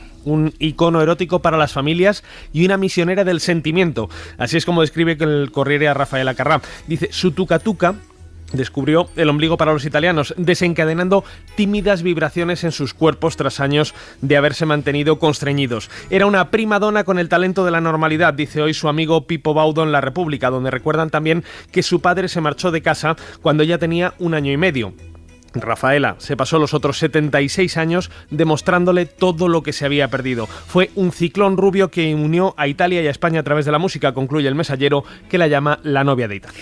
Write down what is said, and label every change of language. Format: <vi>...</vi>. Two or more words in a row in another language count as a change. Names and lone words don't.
<es>Un icono erótico para las familias y una misionera del sentimiento. Así es como describe el Corriere a Rafael Acarrá. Dice, su tuca-tuca descubrió el ombligo para los italianos, desencadenando tímidas vibraciones en sus cuerpos tras años de haberse mantenido constreñidos. Era una</es> <it>prima donna</it> <es>con el talento de la normalidad, dice hoy su amigo Pippo Baudo en La República, donde recuerdan también que su padre se marchó de casa cuando ella tenía 1 año y medio. Rafaela se pasó los otros 76 años demostrándole todo lo que se había perdido. Fue un ciclón rubio que unió a Italia y a España a través de la música, concluye El Mensajero, que la llama la novia de Italia.</es>